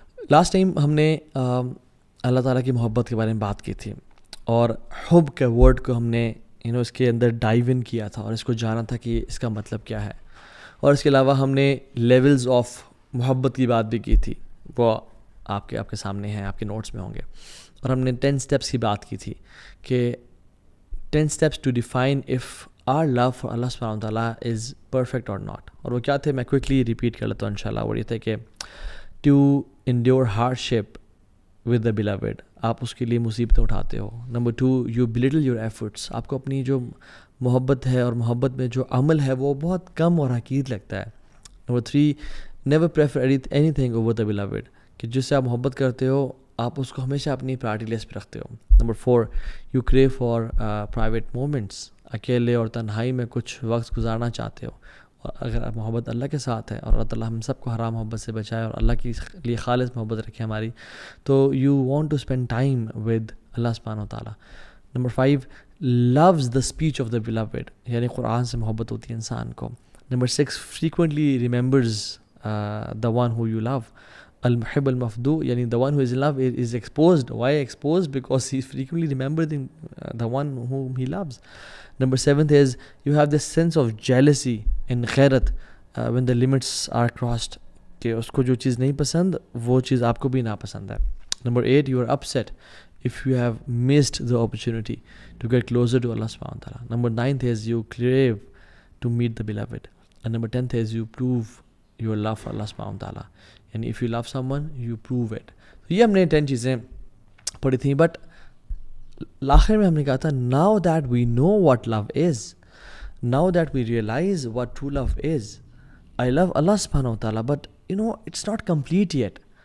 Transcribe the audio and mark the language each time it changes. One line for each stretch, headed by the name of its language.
Urdu: Last time ہم نے اللہ تعالیٰ کی محبت کے بارے میں بات کی تھی اور حب کے ورڈ کو ہم نے اس کے اندر ڈائیو ان کیا تھا اور اس کو جانا تھا کہ اس کا مطلب کیا ہے. اور اس کے علاوہ ہم نے لیولز آف محبت کی بات بھی کی تھی, وہ آپ کے سامنے ہیں, آپ کے نوٹس میں ہوں گے. اور ہم نے 10 اسٹیپس کی بات کی تھی کہ
English: 10 steps to define if our love for Allah subhanahu wa ta'ala is perfect or not.
Urdu: اور وہ کیا تھے میں کوئکلی ریپیٹ کر لیتا ہوں انشاءاللہ. وہ یہ تھے کہ
English: to endure hardship with the beloved,
Urdu: آپ اس کے لیے مصیبتیں اٹھاتے ہو. Number 2,
English: you belittle your efforts,
Urdu: آپ کو اپنی جو محبت ہے اور محبت میں جو عمل ہے وہ بہت کم اور حقیر لگتا ہے. Number 3,
English: never prefer anything over the beloved,
Urdu: کہ جس سے آپ محبت کرتے ہو آپ اس کو ہمیشہ اپنی پرائرٹی لسٹ پہ رکھتے ہو. Number 4,
English: you crave for private moments,
Urdu: اکیلے اور تنہائی میں کچھ وقت گزارنا چاہتے ہو. اور اگر آپ محبت اللہ کے ساتھ ہے اور اللہ تعالیٰ ہم سب کو حرام محبت سے بچائے اور اللہ کے لیے خالص محبت رکھے ہماری, تو
English: you want to spend time with
Urdu: اللہ سبحانہ وتعالیٰ. Number 5,
English: loves the speech of the beloved,
Urdu: یعنی قرآن سے محبت ہوتی ہے انسان کو.
English: Number 6, frequently remembers the one who you love.
Arabic: المحب المفدو,
English: یعنی the one who is in love is exposed. Why exposed? Because he frequently remembers the one whom he loves. Number 7 is you have this sense of jealousy and غیرت when the limits are crossed,
Urdu: کہ اس کو جو چیز نہیں پسند وہ چیز آپ کو بھی ناپسند ہے.
English: Number 8, you are upset if you have missed the opportunity to get closer to Allah subhanahu wa ta'ala. Number 9 is you crave to meet the beloved. And number 10 is you prove your love for Allah subhanahu wa ta'ala. And if you love someone, you prove it.
Urdu: تو یہ ہم نے 10 چیزیں پڑھی تھیں. But آخر میں ہم نے کہا تھا
English: now that we know what love is, now that we realize what true love is, I love Allah subhanahu wa ta'ala, but it's not complete yet.